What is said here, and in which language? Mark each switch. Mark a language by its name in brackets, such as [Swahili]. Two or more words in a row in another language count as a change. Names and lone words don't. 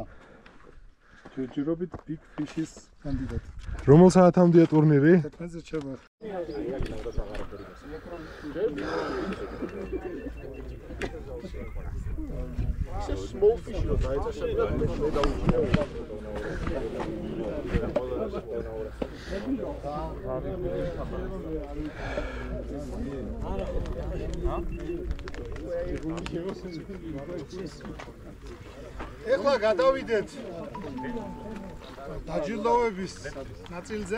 [Georgian] ჯერჯერობით Big Fish-ის კანდიდატი. რომელ საათამდეა ტურნირი? 11-ზე ჩება. small fish lo dai c'è sempre me da ეხლა გადავიდეთ დაჯილდოების ნაწილზე.